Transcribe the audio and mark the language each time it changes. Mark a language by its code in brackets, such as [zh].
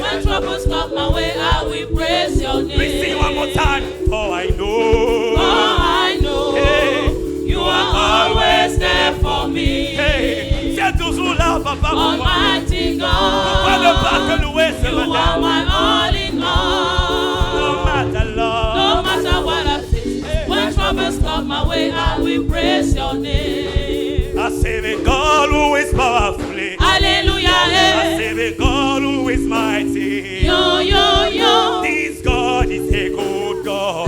[en] when troubles come my way, I will praise your name. We sing one more time. For I know. Hey. You are always there for me. Hey. [fr] C'est toujours là, papa, pour moi. [en] Almighty God. [fr] Pourquoi ne pas te louer ce [en] You are [fr] matin? [en] my all in No all. matter, Lord. No matter what I face, when troubles come my way, I will praise your name. I serve a God who is powerful. Hallelujah. I serve a God who is mighty. Yo. This God is a good God.